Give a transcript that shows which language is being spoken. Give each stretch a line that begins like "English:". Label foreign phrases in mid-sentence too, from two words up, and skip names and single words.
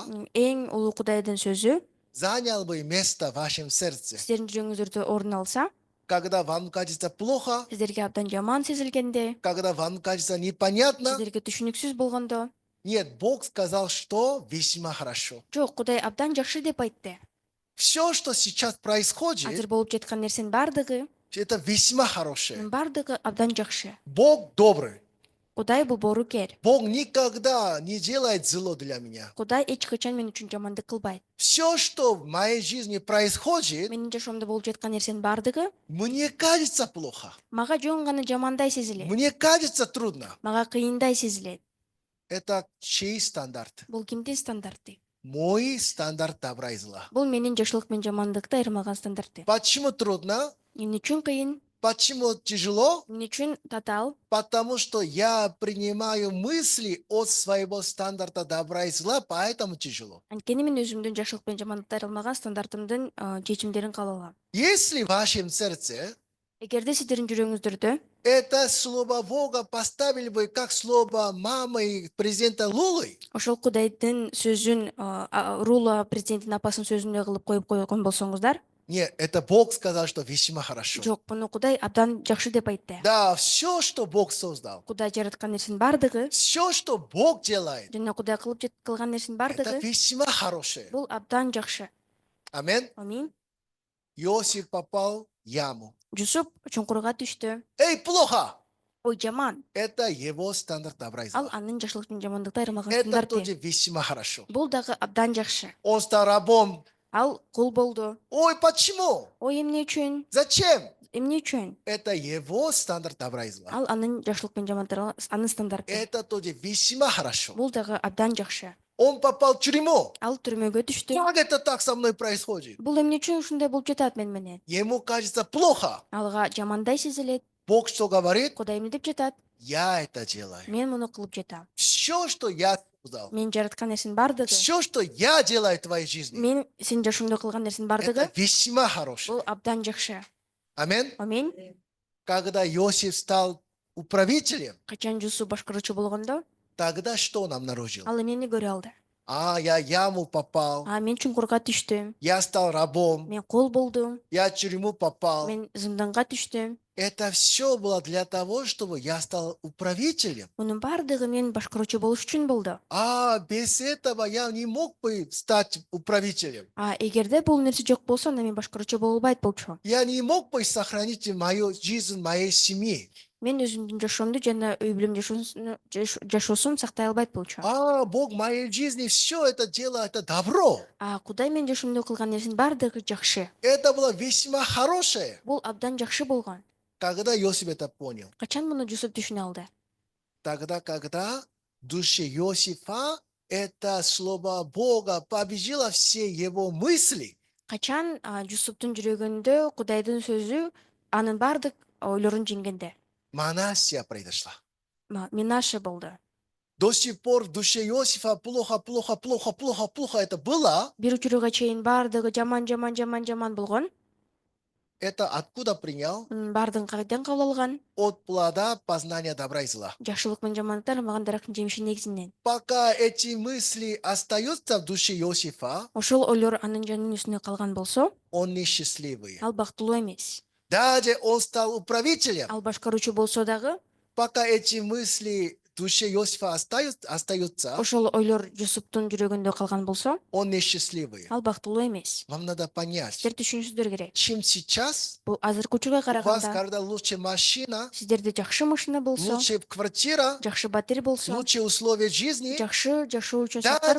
Kyrgyz: эң улуу Кудайдын сөзү
Russian: занял бы место в вашем сердце,
Kyrgyz: сиздердин жүрөгүңүздөрдө орун алса,
Russian: когда вам кажется плохо,
Kyrgyz: сиздерге абдан жаман сезилгенде,
Russian: когда вам кажется непонятно,
Kyrgyz: сиздерге түшүнүксүз болгондо,
Russian: нет, Бог сказал, что весьма хорошо.
Kyrgyz: жок, Кудай абдан жакшы деп айтты.
Russian: Все, что сейчас
Kyrgyz: Азыр
Russian: происходит,
Kyrgyz: болуп жаткан нерсенин бардыгы,
Russian: это весьма хорошее.
Kyrgyz: бардыгы абдан жакшы.
Russian: Бог добрый.
Kyrgyz: Кудай бул боорукер.
Russian: Бог никогда не делает зло для меня.
Kyrgyz: Кудай эч качан мен үчүн жамандык кылбайт.
Russian: Все, что в моей жизни происходит,
Kyrgyz: Менин жашоомдо болуп жаткан нерсенин бардыгы
Russian: мне кажется плохо.
Kyrgyz: мага жөн гана жамандай сезилет.
Russian: Мне кажется трудно.
Kyrgyz: Мага кыйындай сезилет.
Russian: Это чей стандарт?
Kyrgyz: Бул кимдин стандарты?
Russian: Мой стандарт добра и зла.
Kyrgyz: Бул менин жакшылык менен жамандыкты айырмаган стандарты.
Russian: Почему трудно?
Kyrgyz: Эмне үчүн кыйын?
Russian: Почему тяжело?
Kyrgyz: Эмне үчүн татаал?
Russian: Потому что я принимаю мысли от своего стандарта добра и зла, поэтому тяжело.
Kyrgyz: Анткени мен өзүмдүн жакшылык менен жамандыкты айырмаган стандартымдын чечимдерин кабыл алам.
Russian: Если в вашем сердце
Kyrgyz: Эгерде сиздердин жүрөгүңүздөрдө
Russian: это слово Бога поставили бы как слово мамы президента Лулы,
Kyrgyz: ошол Кудайдын сөзүн Рула президенттин апасынын сөзүндөй кылып коюп койгон болсоңуздар,
Russian: нет, это Бог сказал, что весьма хорошо.
Kyrgyz: жок, муну Кудай абдан жакшы деп айтты.
Russian: Да, все, что Бог создал,
Kyrgyz: Кудай жараткан нерсенин бардыгы
Russian: все, что Бог делает,
Kyrgyz: жана Кудай кылган нерсенин
Russian: это
Kyrgyz: бардыгы
Russian: весьма хорошее.
Kyrgyz: бул абдан жакшы.
Russian: Аминь.
Kyrgyz: Аминь.
Russian: Иосиф попал в яму.
Kyrgyz: Жусуп чуңкурга түштү.
Russian: Эй, плохо!
Kyrgyz: Ой, жаман.
Russian: Это его стандарт добра и
Kyrgyz: Ал
Russian: зла.
Kyrgyz: анын жакшылык менен жамандыкты айырмаган
Russian: Это
Kyrgyz: стандарты.
Russian: тоже весьма хорошо.
Kyrgyz: Бул дагы абдан жакшы.
Russian: Он стал рабом.
Kyrgyz: Ал кул болду.
Russian: Ой, почему?
Kyrgyz: Ой, эмне үчүн?
Russian: Зачем?
Kyrgyz: Эмне үчүн?
Russian: Это его стандарт добра и зла.
Kyrgyz: Ал анын жакшылык менен жамандыкты анын стандарты.
Russian: Это тоже весьма хорошо.
Kyrgyz: Бул дагы абдан жакшы.
Russian: Он попал в тюрьму.
Kyrgyz: Ал түрмөгө түштү.
Russian: Как это так со мной происходит?
Kyrgyz: Бул эмне үчүн ушундай болуп жатат мен менен?
Russian: Ему кажется плохо.
Kyrgyz: Алга жамандай сезилет.
Russian: Бог что говорит?
Kyrgyz: Кудай эмне деп жатат?
Russian: Я это делаю.
Kyrgyz: Мен муну кылып жатам.
Russian: Все, что я создал,
Kyrgyz: Мен жараткан нерсенин бардыгы,
Russian: все, что я делаю в твоей жизни,
Kyrgyz: мен сен жашооңдо кылган нерсенин бардыгы
Russian: это весьма хорошо.
Kyrgyz: бул абдан жакшы.
Russian: Аминь.
Kyrgyz: Аминь.
Russian: Когда Иосиф стал управителем,
Kyrgyz: Качан Жусуп башкаруучу болгондо,
Russian: тогда что он обнаружил?
Kyrgyz: ал эмнени көрө алды?
Russian: Я яму попал,
Kyrgyz: Мен чуңкурга түштүм.
Russian: я стал рабом,
Kyrgyz: Мен кол болдум.
Russian: я в тюрьму попал.
Kyrgyz: Мен зынданга түштүм.
Russian: Это все было для того, чтобы я стал управителем.
Kyrgyz: Мунун бардыгы мен башкаруучу болуш үчүн болду.
Russian: Без этого я не мог бы стать управителем.
Kyrgyz: Эгерде бул нерсе жок болсо, анда мен башкаруучу боло албайт болчумун.
Russian: Я не мог бы сохранить мою жизнь моей семьи.
Kyrgyz: Мен өзүмдүн жашоомду жана үй бүлөм жашоосун сактай албайт болчумун.
Russian: Бог в моей жизни все это дело, это добро.
Kyrgyz: Кудай мен жашоомдо кылган нерсенин бардыгы жакшы.
Russian: Это было весьма хорошее.
Kyrgyz: Бул абдан жакшы болгон.
Russian: Когда Иосиф это понял,
Kyrgyz: Качан муну Жусуп түшүнө алды?
Russian: тогда, когда в душе Иосифа это слово Бога победило все его мысли,
Kyrgyz: Качан Жусуптун жүрөгүндө Кудайдын сөзү анын бардык ойлорун жеңгенде,
Russian: Манассия произошла.
Kyrgyz: Минаше болду.
Russian: До сих пор в душе Иосифа плохо это было.
Kyrgyz: Бир учурга чейин бардыгы жаман болгон.
Russian: Это откуда принял?
Kyrgyz: Бардыгын кайдан кабыл алган?
Russian: От плода познания добра и зла.
Kyrgyz: Жакшылык менен жамандыктар маган дарактын жемиши негизинен.
Russian: Пока эти мысли остаются в душе Иосифа,
Kyrgyz: Ошол ойлор анын жанынын үстүнө калган болсо,
Russian: он несчастливый.
Kyrgyz: ал бактылуу эмес.
Russian: Даже он стал управителем.
Kyrgyz: Ал башкаруучу болсо дагы,
Russian: Пока эти мысли в душе Иосифа остаются,
Kyrgyz: ошол ойлор Жусуптун жүрөгүндө калган болсо,
Russian: он несчастливый.
Kyrgyz: ал бактылуу эмес.
Russian: Вам надо понять,
Kyrgyz: Сиздер түшүнүшүңүздөр керек.
Russian: чем сейчас
Kyrgyz: Бул азыркы учурга
Russian: у вас,
Kyrgyz: караганда,
Russian: когда лучше машина,
Kyrgyz: сиздерде жакшы машина болсо,
Russian: лучше квартира,
Kyrgyz: жакшы батир болсо,
Russian: лучшие условия жизни,
Kyrgyz: жакшы жашоо үчүн шарттар